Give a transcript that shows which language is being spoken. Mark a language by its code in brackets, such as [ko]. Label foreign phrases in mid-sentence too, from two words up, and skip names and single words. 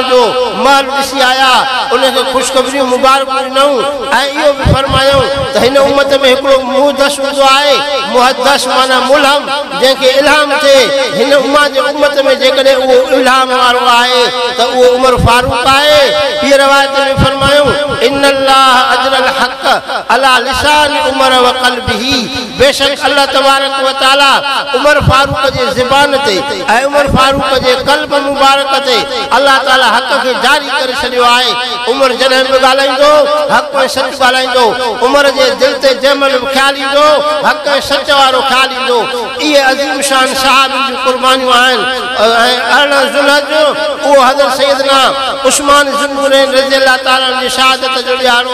[sd] जो महल ॾिसी आया उनखे ख़ुशख़बरियूं मुबारक ॾिनऊं ऐं इहो बि फरमायूं त हिन उम्मत में हिकिड़ो मुहदस हूंदो आहे मुहदस माना मुल्हम जंहिंखे इल्हाम थिए हिन उम्मत में जेकॾहिं उहो इल्हाम वारो आहे त उहो उमर फारूक आहे हीअ रवायत में फरमायूं [ar] إن الله أجرى الحق على لسان عمر وقلبه [sd] बेशक [ar] الله تبارك وتعالى [sd] उमर फारूक जे ज़बान ते ऐं उमर फारूक जे क़ल्ब मुबारक ते अल्लाह ताला हक़ खे जारी करे छॾियो आहे उमर जॾहिं बि ॻाल्हाईंदो हक़ ऐं सच ॻाल्हाईंदो उमर जे दिलि ते जंहिं महिल बि ख़्यालु ईंदो हक़ ऐं सच वारो ख़्यालु ईंदो इहे अज़ीम शान सहाबी जूं क़ुर्बानियूं आहिनि ऐं 18 ज़ुल्हज उहो हज़रत सैयदना उस्मान ज़ुन्नुरैन [ar] رضي الله تعالى [sd] जी शहादत जो ॾियारो